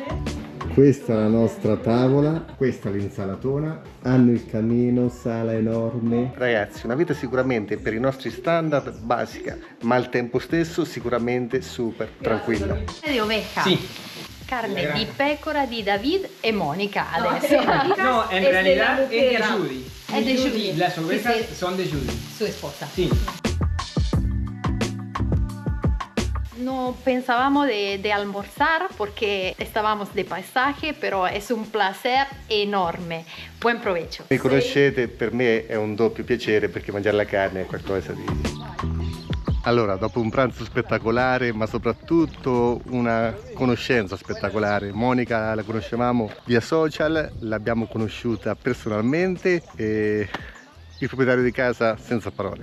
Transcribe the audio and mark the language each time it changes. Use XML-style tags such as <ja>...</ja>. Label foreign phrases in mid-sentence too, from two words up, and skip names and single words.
<it>Questa è la nostra tavola, questa è l'insalatona, hanno il camino, sala enorme. Ragazzi, una vita sicuramente per i nostri standard basica, ma al tempo stesso sicuramente super tranquilla.</it> <es>Di oveja.</es> <it>Sì. Carne di pecora di David e Monica adesso.</it> <es>No, en realidad es de Judy. Es de Judy. Las ovejas Sí, sí. son de Judy. Su esposa. Sí. No pensábamos de almorzar porque estábamos de paisaje, pero es un placer enorme. Buen provecho.</es> <it>Mi conoscete, per me è un doppio piacere perché mangiare la carne è qualcosa di... Allora, dopo un pranzo spettacolare, ma soprattutto una conoscenza spettacolare, Monica la conoscevamo via social, l'abbiamo conosciuta personalmente e il proprietario di casa senza parole.</it>